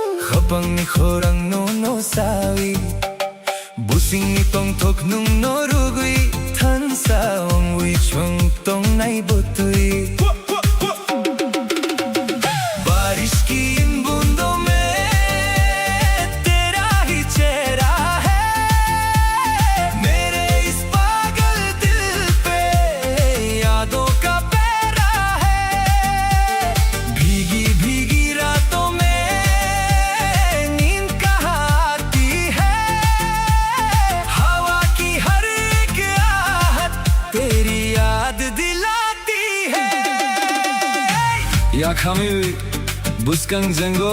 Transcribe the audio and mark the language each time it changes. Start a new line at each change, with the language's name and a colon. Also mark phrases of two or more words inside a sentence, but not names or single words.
Kok Borok: Kapang ni khorang no sawi Busing ni tong tok nung no rugui Tan sa ong wi chung tong nai butui
Hindi: बारिश की इन बूंदों में तेरा ही चेहरा है मेरे इस पागल दिल पे यादों का पहरा है भीगी भीगी रातों में नींद कहाँ आती है हवा की हर एक आहट तेरी याद दिलाती है
Kok Borok: या खामी बुस्कंग जंगो